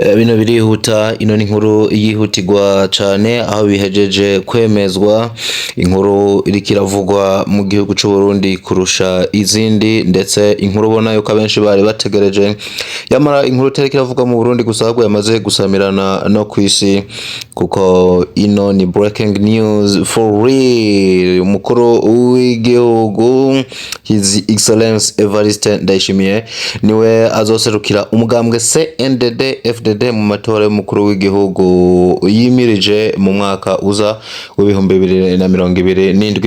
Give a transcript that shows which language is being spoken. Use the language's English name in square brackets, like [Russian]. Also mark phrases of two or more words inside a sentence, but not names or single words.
[Rundi] Bino birihuta, ino ni inkuru yihutirwa cane aho bihejeje kwemezwa. Inkuru iriko iravugwa mu gihugu c'u Burundi kurusha izindi, ndetse inkuru ubona yuko abenshi bari bategereje. Yamara inkuru itariko iravugwa mu Burundi gusa ahubwo yamaze gusamirana no kw'isi, kuko ino ni [English] breaking news for real. [Rundi] Umukuru w'igihugu [English] His Excellence [Rundi] Evariste Ndayishimiye niwe azoserukira umugambwe CNDD-FDD mu matora y'umukuru w'igihugu yimirije mu mwaka uza w'ibihumbi 2027.